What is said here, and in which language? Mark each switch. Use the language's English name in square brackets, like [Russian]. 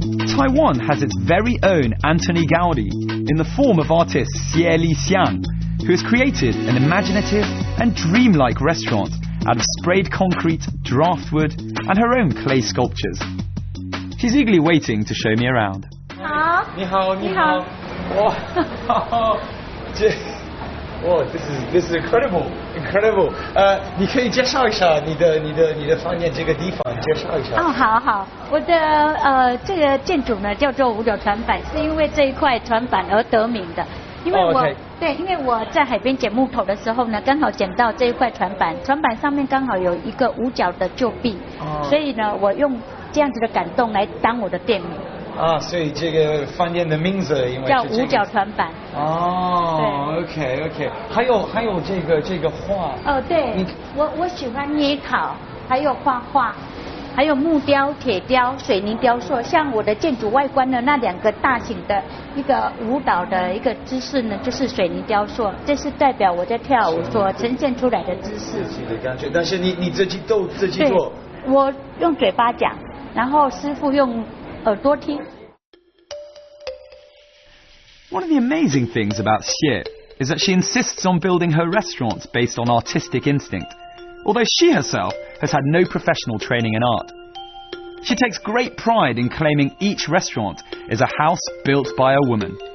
[English] Taiwan has its very own Anthony Gaudi in the form of artist Xie Li Xiang, who has created an imaginative and dreamlike restaurant out of sprayed concrete, draft wood and her own clay sculptures. She's eagerly waiting to show me around. [Chinese] 你好，你好。 [English] 哇，哇 this is incredible. [Chinese] 你可以介绍一下你的饭店这个地方，介绍一下。哦，好，我的这个建筑呢叫做五角船板，是因为这一块船板而得名的。因为因为我在海边捡木头的时候呢，刚好捡到这一块船板，船板上面刚好有一个五角的旧币，所以呢，我用这样子的感动来当我的店名。所以这个饭店的名字因为叫五角船板。 OK， 还有这个画。对，我喜欢捏陶，还有画画，还有木雕、铁雕、水泥雕塑。像我的建筑外观的那2个大型的一个舞蹈的一个姿势呢，就是水泥雕塑，这是代表我在跳舞所呈现出来的姿势。自己的感觉，但是你自己做。我用嘴巴讲，然后师傅用耳朵听。 [English] One of the amazing things about Xie is that she insists on building her restaurants based on artistic instinct, although she herself has had no professional training in art. She takes great pride in claiming each restaurant is a house built by a woman.